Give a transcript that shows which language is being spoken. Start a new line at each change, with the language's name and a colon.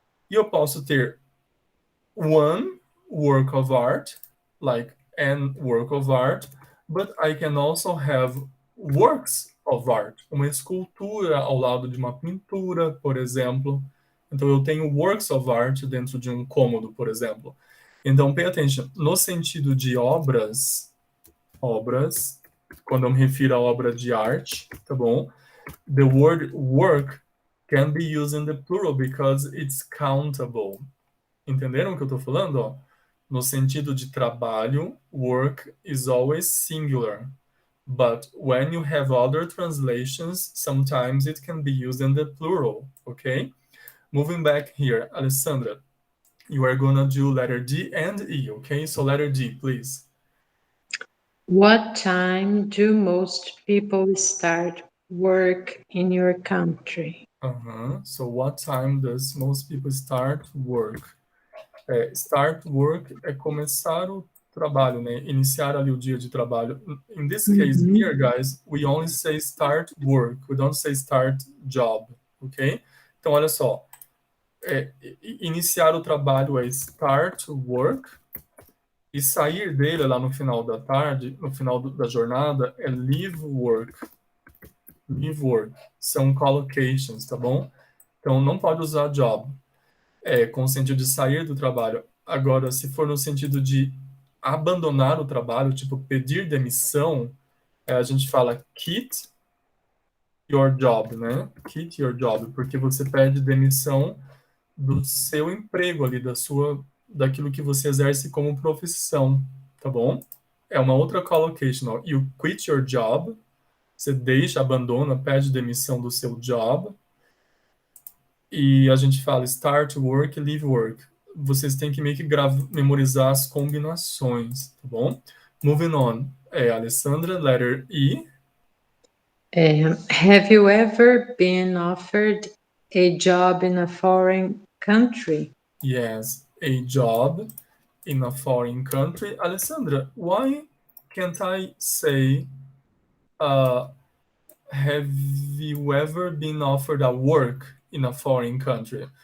Portuguese: E eu posso ter
English: one work of art, like an work of art, but I can also have works of art,
Portuguese: uma escultura ao lado de uma pintura, por exemplo. Então eu tenho works of art dentro de um cômodo, por exemplo. Então
English: pay attention,
Portuguese: no sentido de obras, obras, quando eu me refiro à obra de arte, tá bom?
English: The word work can be used in the plural because it's countable.
Portuguese: Entenderam o que eu tô falando? Ó? No sentido de trabalho,
English: work is always singular. But when you have other translations, sometimes it can be used in the plural, okay? Moving back here, Alessandra, you are gonna do letter D and E, okay? So letter D, please. What time do most people start work in your country? So what time does most people start work?
Portuguese: Start work é começar o trabalho, né? Iniciar ali o dia de trabalho.
English: In this case here, guys, we only say start work. We don't say start job, ok?
Portuguese: Então, olha só. Iniciar o trabalho é start work e sair dele lá no final da tarde, no final da jornada, é leave work. Leave work. São collocations, tá bom? Então, não pode usar job. Com o sentido de sair do trabalho. Agora, se for no sentido de abandonar o trabalho, tipo pedir demissão, a gente fala quit your job, né? Quit your job, porque você pede demissão do seu emprego ali, daquilo que você exerce como profissão, tá bom? É uma outra collocation, ó.
English: You quit your job,
Portuguese: você deixa, abandona, pede demissão do seu job. E a gente fala start work, leave work. Vocês têm que meio que memorizar as combinações, tá bom?
English: Moving on. Alessandra, letter E. Have you ever been offered a job in a foreign country? Yes, a job in a foreign country. Alessandra, why can't I say have you ever been offered a work in a foreign country?